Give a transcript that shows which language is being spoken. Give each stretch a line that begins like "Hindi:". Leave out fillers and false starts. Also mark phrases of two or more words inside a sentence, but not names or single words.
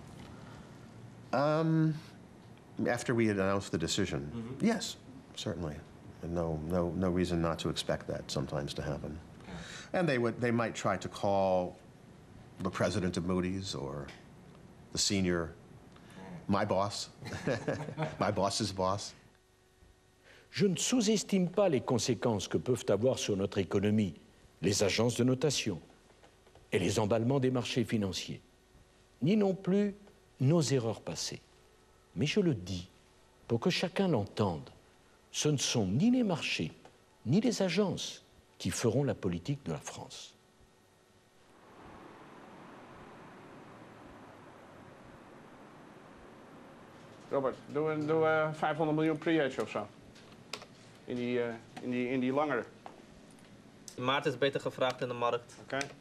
English: After we had announced the decision, yes, certainly. And no reason not to expect that sometimes to happen. And they might try to call the president of Moody's or the senior My boss. My boss's boss.
French: Je ne sous-estime pas les conséquences que peuvent avoir sur notre économie les agences de notation et les emballements des marchés financiers, ni non plus nos erreurs passées. Mais je le dis pour que chacun l'entende, ce ne sont ni les marchés, ni les agences qui feront la politique de la France.
Dutch: Robert, doen we 500 miljoen pre-hedge of zo? In die langere. Maart is beter gevraagd in de markt. Oké.